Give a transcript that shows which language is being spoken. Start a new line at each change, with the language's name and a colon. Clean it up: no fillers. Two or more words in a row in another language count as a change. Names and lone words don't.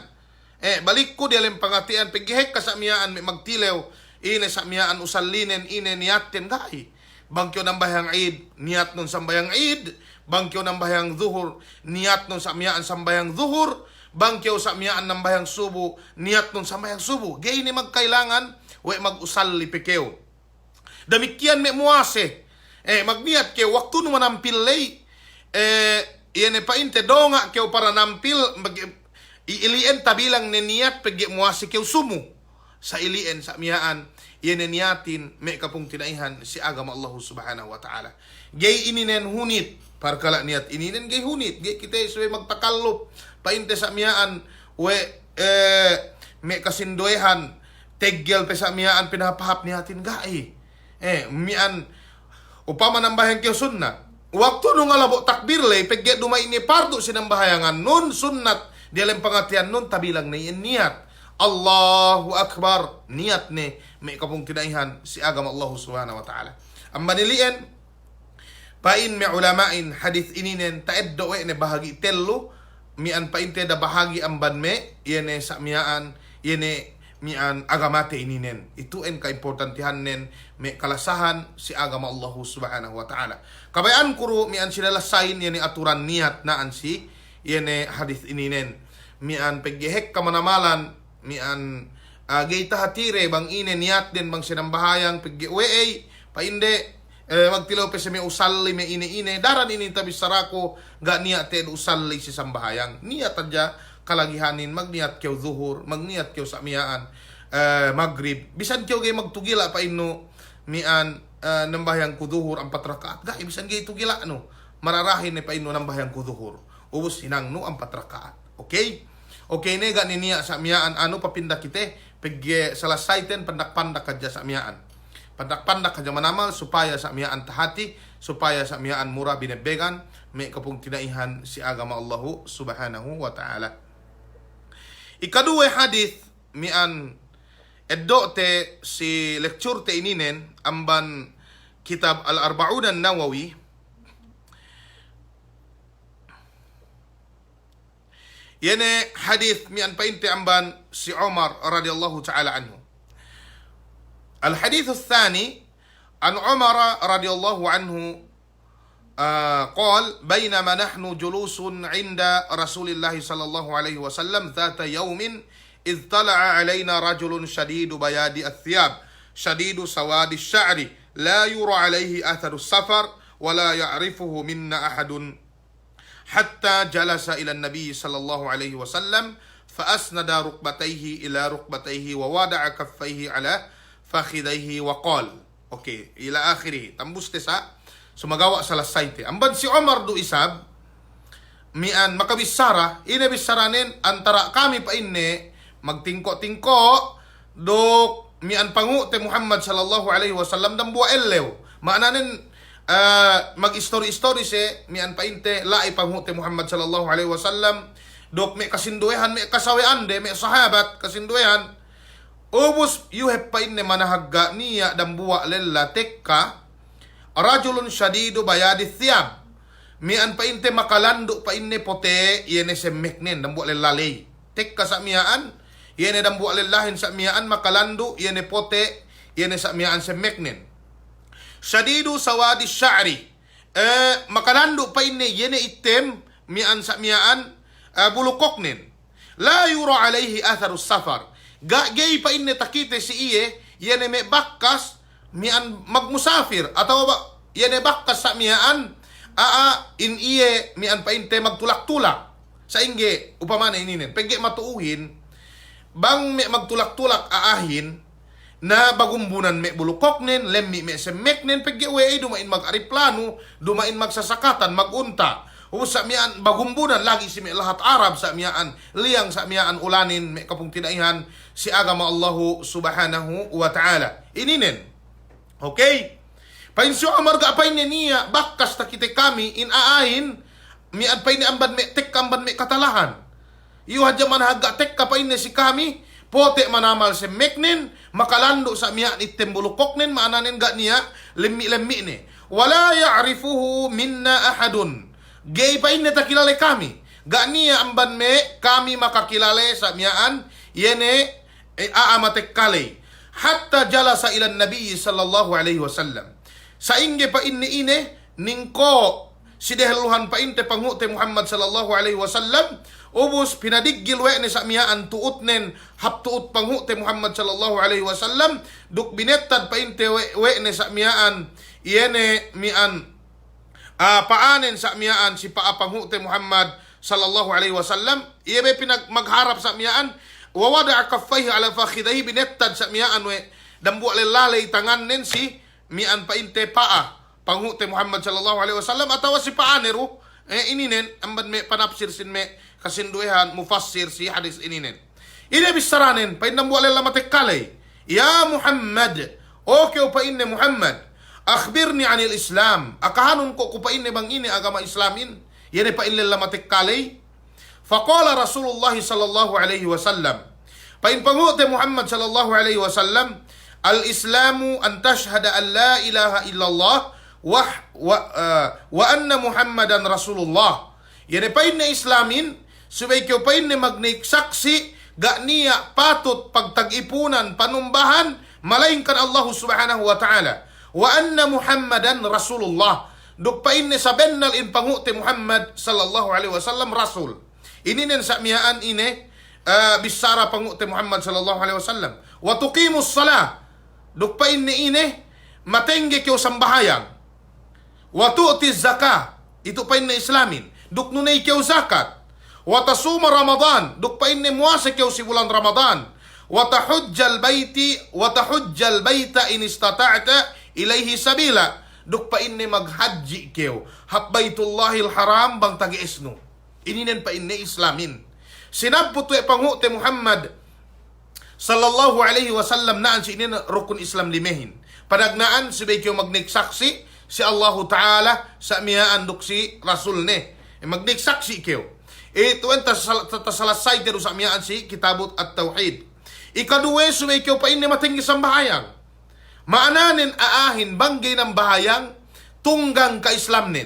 Yakan: Balik ko dilem pangatian pagihek ka sa miyaan may magtilew ine sa miyaan usallinen ine niyatin gay. Bangkyo ng bayang Eid niyat nun sambayang Eid. Bangkyo ng bahayang zuhur, niyat nun sa miyaan sambayang zuhur. Bangkyo sa miyaan ng bahayang subo, niyat nun sambayang subo. Gay ni magkailangan, we mag-usal lipikew. Damikyan may muwase. Magniyat kew, waktu naman ang pilay. Iyan painte, do nga kew para nampil, iilien tabilang ni niyat, pag muwase kew sumo. Sa ilien, sa miyaan, iyan niyatin, may kapong tinaihan, si agama
Arabic: الله سبحانه وتعالى.
Yakan: Gay ininen hunit, parkala niyat ininen gay hunit gay kita suwe magtakallop painte sa miyaan we may kasindoehan teggel pe sa miyaan pinapahap niyatin gay mian upama nang bahayang kyo sunnat waktu nung alabo takbir lay pegge dumay ni pardo sinambahayangan nun sunnat dialem pangatian nun tabilang na niyat
Arabic: الله أكبر
Yakan: niyat ni may kapong tinaihan si agama
Arabic: الله سبحانه وتعالى
Yakan: ang manilien pain me ulamain hadith ininen taeddo we ne bahagi tello mian painte da bahagi amban me yene sa miaan yene mian agamate ininen itu en ka importantihan nen me kalasahan si agama
Arabic: الله سبحانه وتعالى
Yakan: kabayan kuro mian sinalasain yene aturan niat naan si yene hadith ininen mian peggehek kamanamalan mian gayta hatire bang ine niat den bang sinambahayang pegge we painde magtilaw pa sa may usalli may ine-ine daran ini tabi sarako ga niat ten usalli si sambahayang niat adya kalagihanin magniyat kyo zuhur magniyat kyo sa miyaan maghrib bisan kyo gay magtugila pa ino mian nambahayang kuduhur ang 4 rakaat ga bisan gay tugila no mararahin ni pa ino nambahayang kuduhur ubos hinang no ang 4 rakaat okay ne ga niya sa miyaan ano papinda kite pegge salasay ten pandak-pandak kadya sa miyaan pandak-pandak kadya manamal supaya sa miyaan tahati supaya sa miyaan mura binebegan may kapung tinaihan si agama
Arabic: الله سبحانه وتعالى.
Yakan: Ikaduwe hadith mian eddo te si lecture te ininen amban kitab al-Arba'un an-Nawawi yene hadith mian painte amban si Umar
Arabic: رضي الله تعالى عنه. الحديث الثاني عن عمر رضي الله عنه قال بينما نحن جلوس عند رسول الله صلى الله عليه وسلم ذات يوم إذ طلع علينا رجل شديد بياد الثياب شديد سواد الشعر لا يرى عليه أثر السفر ولا يعرفه منا أحد حتى جلس إلى النبي صلى الله عليه وسلم فأسند ركبتيه إلى ركبتيه ووضع كفيه على فخذيه وقال. Okay, إلى آخره.
Yakan: Tambus te sa sumagawa selesai te. Amban si Omar do isab mian makabisara, inabisaranin antara kami pa inne magtingko-tingko dok mian pangu te Muhammad
Arabic: صلى الله عليه وسلم
Yakan: dan buah elew. Maananin mag-story-story se mian pa inte lai pangu te Muhammad
Arabic: صلى الله عليه وسلم
Yakan: dok me kasinduehan me kasawean de me sahabat kasinduehan. Ubus yuhep pa inne manahagga niya dan buwa lella tekka
Arabic: رجل شديد بياض الثياب
Yakan: mian pa inte makalando pa inne pote yene semmeknen dan buwa lella lay tekka sa miyaan yene dan buwa lellahin sa miyaan makalando yene pote yene sa miyaan semmeknen
Arabic: شديد سواد الشعر
Yakan: makalando pa inne yene item mian sa miyaan bulukoknen
Arabic: لا يرى عليه أثر السفر
Yakan: gay pa inne takite si iye yene me bakkas mian magmusafir atau yene bakkas sa mian in iye mian pa inte magtulak-tulak sa inge upamana ininen pegge matuuhin bang me magtulak-tulak aahin na bagumbunan me bulukoknen lemmi me semmeknen pegge we dumain mag-ariplano dumain magsasakatan magunta sa mian bagumbunan lagi si me lahat Arab sa mian liyang sa mian ulanin me kapung tinaihan si agama
Arabic: الله سبحانه وتعالى
Yakan: ininen. Okay, pain si Omar ga pain niya bakkas takite kami in aahin mian pain amban me tek amban me katalahan iyo hadya man haga tek ka pain si kami pote manamal se meknen makalando sa mian item bulukoknen maananin ga niya lemmi-lemmi ne
Arabic: ولا يعرفه منا أحد.
Yakan: Gay pa inne takilale kami. Ganiya amban me kami makakilale sa miyaan yene aamatek kale.
Arabic: حتى جلس إلى النبي صلى الله عليه وسلم.
Yakan: Sa inge pa inne ine ningko sideheluhan pa inte pangute Muhammad
Arabic: صلى الله عليه وسلم
Yakan: ubus pinadiggil we ne sa miyaan tuutnen haptuut pangute Muhammad
Arabic: صلى الله عليه وسلم
Yakan: duk binettad pa inte we ne sa miyaan yene mian paanen sa miyaan si paapangute Muhammad
Arabic: صلى الله عليه وسلم
Yakan: ibe pinag magharap sa miyaan
Arabic: ووضع كفيه على فخذيه
Yakan: binettad sa miyaan we dambu lalay tangannen si mian pa inte paa pangute Muhammad
Arabic: صلى الله عليه وسلم
Yakan: atawa si paanero ininen amban me panapsir sin me kasinduehan mufassir si hadis ininen ine bisaranen pa indambu lamatek kalay ya Muhammad okay pa inne Muhammad
Arabic: أخبرني عن الإسلام.
Yakan: Akahanun ko kupain ni bang ini agama Islamin. Yan pa inil lamatik kalay.
Arabic: فقال رسول الله صلى الله عليه وسلم.
Yakan: Pain pangute Muhammad
Arabic: صلى الله عليه وسلم. الإسلام أن تشهد أن لا إله إلا الله وأن محمدا رسول الله.
Yakan: Yan pa inil Islamin. Subay kyo pa inil magnik saksi. Ga niya patut pagtag-ipunan panumbahan.
Arabic: Malaingkan الله سبحانه وتعالى. وأن محمدا رسول الله.
Yakan: Duk pa inne sabennal in pangute Muhammad
Arabic: صلى الله عليه وسلم
Yakan: rasul. Ininen sa miyaan ine bisara pangute Muhammad
Arabic: صلى الله عليه وسلم. وتقيم الصلاة.
Yakan: Duk pa inne ine matengge kyo sambahayang.
Arabic: وتؤتي الزكاة.
Yakan: Itu pa inne Islamin. Duk nunay kyo zakat.
Arabic: وتصوم رمضان.
Yakan: Duk pa inne muasa kyo si bulan Ramadan.
Arabic: وتحج البيت إن استطعت إليه سبيلا.
Yakan: Duk pa inne maghaji keo
Arabic: حج بيت الله الحرام
Yakan: bang tagi esno ininen pa inne Islamin sinabput we pangute Muhammad
Arabic: صلى الله عليه وسلم
Yakan: naan si inin rukun Islam limehin padagnaan subay keo magniksaksi si
Arabic: الله تعالى
Yakan: sa miyaan duk si Rasul ne magniksaksi keo ito enta salasay dero sa miyaan si kitabut at tauhid ikaduwe subay keo pa inne matinggi sambahayang maananin aahin banggay ng bahayang tunggang ka-Islamnin.